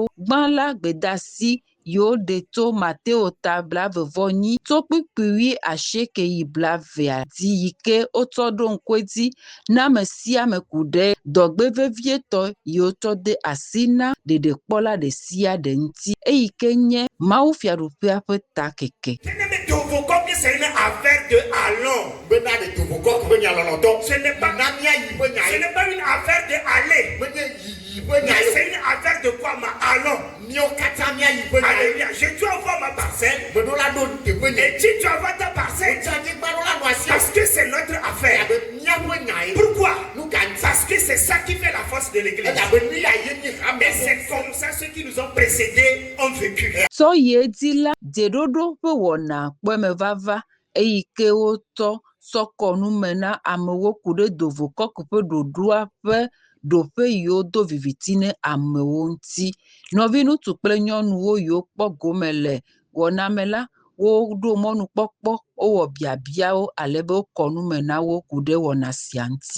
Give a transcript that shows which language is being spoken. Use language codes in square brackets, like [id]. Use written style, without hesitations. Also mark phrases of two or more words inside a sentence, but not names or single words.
[ee] Gbã la gbedasi yiwo ɖe to Mateo ta blavevɔnyi to kpukpui 90 yi blavea dzi yi ke wotsɔ ɖo ŋkue dzi na ame sia ame ku ɖe dɔgbe vevietɔ yiwo tsɔ de asi na ɖeɖekpɔla ɖe sia ɖe ŋuti eyi ke nye mawufiaɖuƒea ƒe takeke. [fr] C'est une affaire de allons. Ce n'est pas une affaire de aller. Mais c'est une affaire de quoi, ma allons. Alléluia. Je dois avoir ma parcelle. Et si tu avoir ta parcelle, parce que c'est notre affaire. Pourquoi? Parce que c'est ça qui fait la force de l'église. Et c'est comme ça ceux qui nous ont précédés ont vécu. [ee] So yedila dedodo ƒe wɔna kpɔmevava eyi ke wotɔ sɔkɔnu me na amewo ku ɖe dovokɔke ƒe ɖoɖoa ƒe ɖoƒe yiwo do viviti ne amewo ŋuti. Nɔvi ŋutsu kple nyɔnuwo yiwo kpɔ gome le wɔna me la, woɖo mɔnukpɔkpɔ, wowɔ biabiawo alebe wokɔ nu me na wo ku ɖe wɔna sia ŋuti.